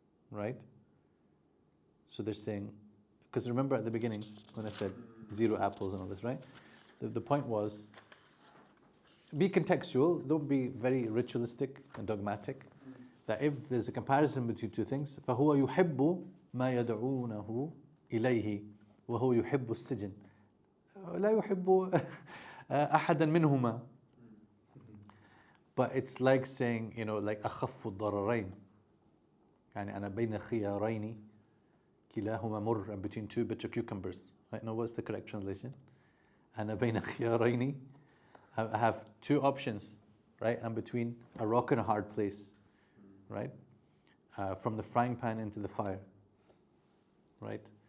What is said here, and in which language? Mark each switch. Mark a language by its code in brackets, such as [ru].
[en] Right? So they're saying, because remember at the beginning when I said 0 apples and all this, right? The point was, be contextual, don't be very ritualistic and dogmatic. That if there's a comparison between two things, [ar] فَهُوَ يُحِبُّ مَا يَدْعُونَهُ إِلَيْهِ وَهُوَ يُحِبُّ السِّجْن لَا يُحِبُّ أَحَدًا مِنْهُمَا. [en] But it's like saying, like [ar] أَخَفُّ الضَّرَرَيْن. أنا بين خيارين كلاهما مر. [en] I'm between two bitter cucumbers. Right? Now what's the correct translation? [ar] أنا بين خيارين. [en] I have two options, right? I'm between a rock and a hard place, right? From the frying pan into the fire, right?